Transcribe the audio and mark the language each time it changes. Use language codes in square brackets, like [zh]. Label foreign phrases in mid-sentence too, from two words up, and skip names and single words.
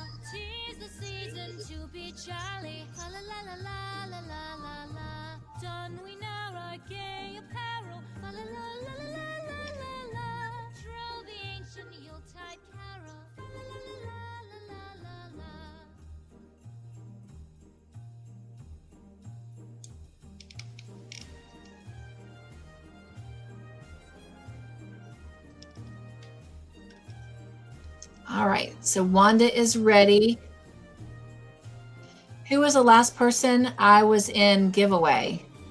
[en] 'Tis the season to be jolly, fa la la la la la la la la. Don we now our gay apparel, fa la la la la la la la la. Troll the ancient Yuletide carol, fa la la la la la la la la. All right, so Wanda is ready. Who was the last person I was in giveaway?